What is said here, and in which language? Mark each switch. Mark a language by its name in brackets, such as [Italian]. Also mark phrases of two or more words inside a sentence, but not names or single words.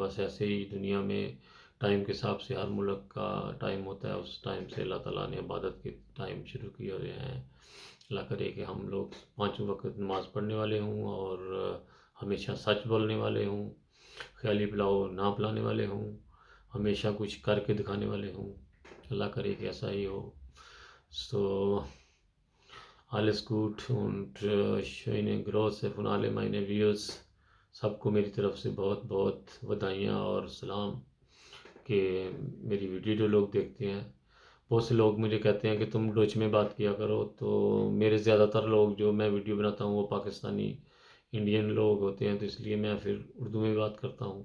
[Urdu] بس ایسے ہی دنیا میں ٹائم کے حساب سے ہر ملک کا ٹائم ہوتا ہے، اس ٹائم سے اللہ تعالیٰ نے عبادت کے ٹائم شروع کیے ہوئے ہیں. اللہ کرے کہ ہم لوگ پانچوں وقت نماز پڑھنے والے ہوں، اور ہمیشہ سچ بولنے والے ہوں، خیالی پلاؤ نہ پلانے والے ہوں، ہمیشہ کچھ کر کے دکھانے والے ہوں. اللہ کرے کہ ایسا ہی ہو. [German] So, alles gut und schöne Grüße von alle meine Views. [Urdu] سب کو میری طرف سے بہت بہت وداعیاں اور سلام کہ میری ویڈیو جو لوگ دیکھتے ہیں. بہت سے لوگ مجھے کہتے ہیں کہ تم ڈوچ میں بات کیا کرو، تو میرے زیادہ تر لوگ جو میں ویڈیو بناتا ہوں وہ پاکستانی انڈین لوگ ہوتے ہیں، تو اس لیے میں پھر اردو میں بات کرتا ہوں.